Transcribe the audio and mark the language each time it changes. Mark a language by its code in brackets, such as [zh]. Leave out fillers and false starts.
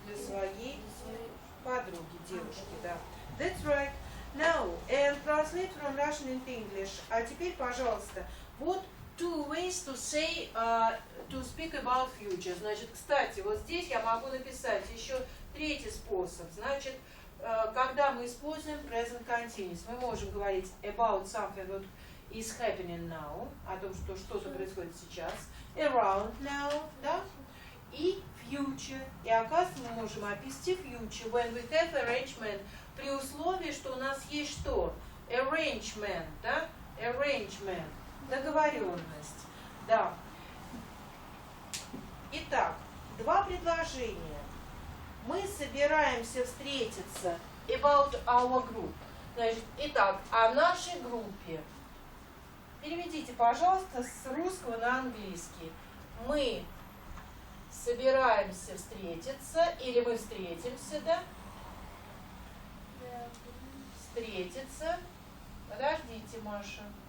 [ru] для своей подруги, девушки, да. [en] That's right. Now, and translate from Russian into English. [ru] А теперь, пожалуйста, вот [en] two ways to say, to speak about future. [ru] Значит, кстати, вот здесь я могу написать еще третий способ. Значит, когда мы используем present continuous, мы можем говорить [en] about something that is happening now, [ru] о том, что что-то происходит сейчас, [en] around now, [ru] да, и future. И оказывается, мы можем описать future [en] when we have arrangement, [ru] при условии, что у нас есть что? [en] Arrangement, да? [ru] Arrangement. Договоренность. Да. Итак, два предложения. Мы собираемся встретиться [en] about our group. [ru] Значит, итак, о нашей группе. Переведите, пожалуйста, с русского на английский. Мы собираемся встретиться, или мы встретимся, да? Встретиться. Подождите, Маша.